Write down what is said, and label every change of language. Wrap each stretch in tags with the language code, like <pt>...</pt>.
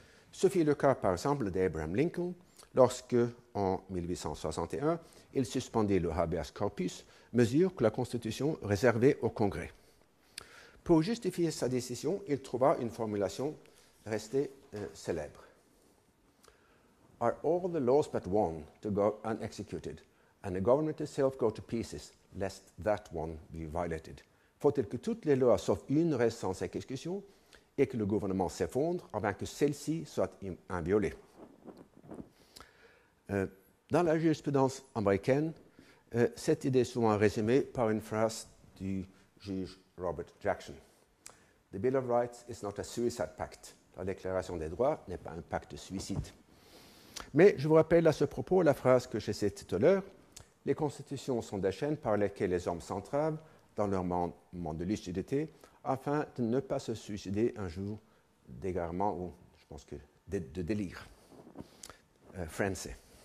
<fr>Ce fut le cas, par exemple, d'Abraham Lincoln, lorsque, en 1861, il suspendit le habeas corpus, mesure que la Constitution réservait au Congrès. Pour justifier sa décision, il trouva une formulation restée célèbre.</fr> <en>Are all the laws but one to go unexecuted, and the government itself go to pieces, lest that one be violated?</en> <fr>Faut-il que toutes les lois sauf une restent sans exécution et que le gouvernement s'effondre avant que celle-ci soit inviolée? Dans la jurisprudence américaine, cette idée est souvent résumée par une phrase du juge Robert Jackson.</fr> <en>The Bill of Rights is not a suicide pact.</en> <fr>La Déclaration des droits n'est pas un pacte de suicide. Mais je vous rappelle à ce propos la phrase que j'ai citée tout à l'heure. Les constitutions sont des chaînes par lesquelles les hommes s'entravent dans leur moment de lucidité afin de ne pas se suicider un jour d'égarement ou, je pense que, de délire. Français.</fr>